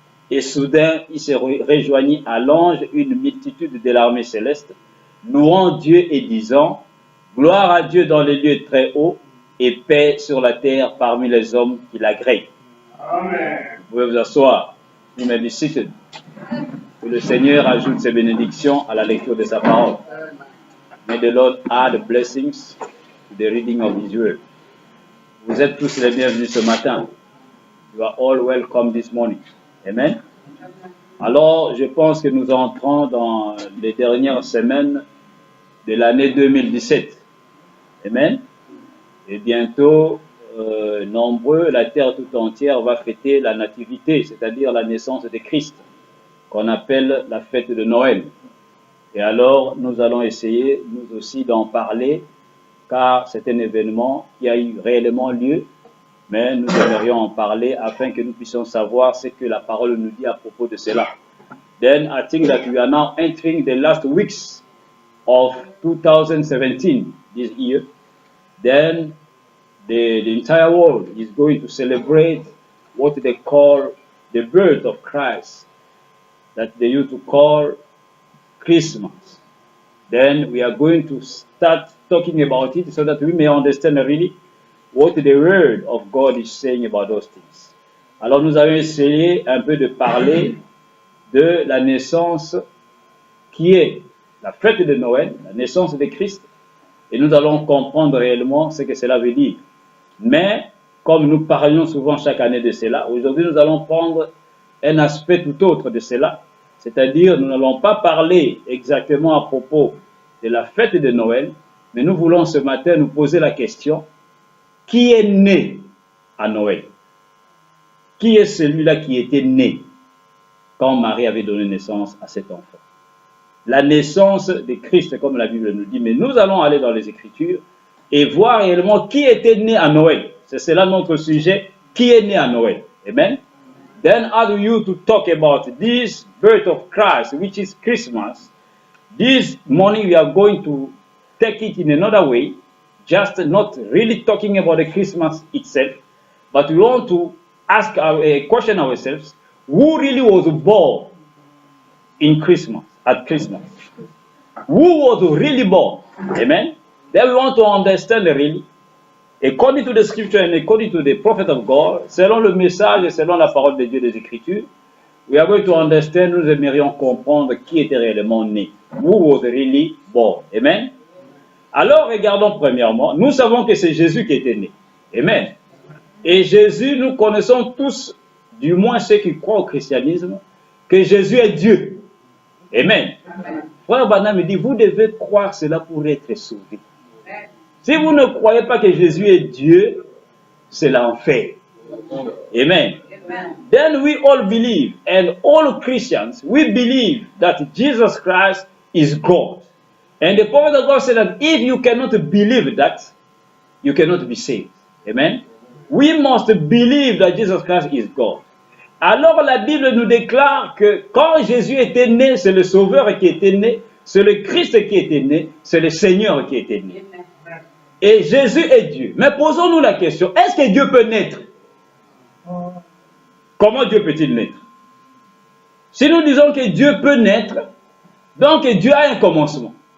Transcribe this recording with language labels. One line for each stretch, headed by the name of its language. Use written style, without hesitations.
French: Et soudain, il se rejoignit à l'ange une multitude de l'armée céleste, louant Dieu et disant, gloire à Dieu dans les lieux très hauts, et paix sur la terre parmi les hommes qui l'agréent. Amen. Vous pouvez vous asseoir.
English: You may be seated.
French: Que le Seigneur ajoute ses bénédictions à la lecture de sa parole.
English: May the Lord add blessings to the reading of His word.
French: Vous êtes tous les bienvenus ce matin.
English: You are all welcome this morning. Amen.
French: Alors, je pense que nous entrons dans les dernières semaines de l'année 2017. Amen. Et bientôt, nombreux, la terre tout entière va fêter la nativité, c'est-à-dire la naissance de Christ, qu'on appelle la fête de Noël. Et alors, nous allons essayer, nous aussi, d'en parler, car c'est un événement qui a eu réellement lieu, mais nous aimerions en parler afin que nous puissions savoir ce que la parole nous dit à propos de cela.
English: Then I think that we are now entering the last weeks of 2017, this year. Then the entire world is going to celebrate what they call the birth of Christ, that they used to call Christmas. Then we are going to start talking about it so that we may understand really what the word of God is saying about those things.
French: Alors nous allons essayer un peu de parler de la naissance qui est la fête de Noël, la naissance de Christ, et nous allons comprendre réellement ce que cela veut dire. Mais comme nous parlions souvent chaque année de cela, aujourd'hui nous allons prendre un aspect tout autre de cela, c'est-à-dire nous n'allons pas parler exactement à propos de la fête de Noël, mais nous voulons ce matin nous poser la question, qui est né à Noël? Qui est celui-là qui était né quand Marie avait donné naissance à cet enfant? La naissance de Christ, comme la Bible nous dit, mais nous allons aller dans les Écritures et voir réellement qui était né à Noël. C'est cela notre sujet, qui est né à Noël. Amen.
English: Then as you to talk about this birth of Christ, which is Christmas, this morning we are going to take it in another way, just not really talking about the Christmas itself, but we want to ask a question ourselves, who really was born in Christmas, at Christmas? Who was really born? Amen. Then we want to understand really, according to the scripture and according to the prophet of God,
French: selon le message et selon la parole de Dieu des Écritures,
English: we are going to understand,
French: nous aimerions comprendre qui était réellement né.
English: Who was really born.
French: Amen. Alors, regardons premièrement, nous savons que c'est Jésus qui était né. Amen. Et Jésus, nous connaissons tous, du moins ceux qui croient au christianisme, que Jésus est Dieu. Amen. Frère Branham me dit, vous devez croire cela pour être sauvé. Si vous ne croyez pas que Jésus est Dieu, c'est l'enfer. Amen.
English: Then we all believe, and all Christians, we believe that Jesus Christ is God. And the prophet of God said that if you cannot believe that, you cannot be saved. Amen. We must believe that Jesus Christ is God.
French: Alors la Bible nous déclare que quand Jésus était né, c'est le Sauveur qui était né, c'est le Christ qui était né, c'est le Seigneur qui était né. Et Jésus est Dieu. Mais posons-nous la question, est-ce que Dieu peut naître? Comment Dieu peut-il naître? Si nous disons que Dieu peut naître, donc Dieu a un commencement.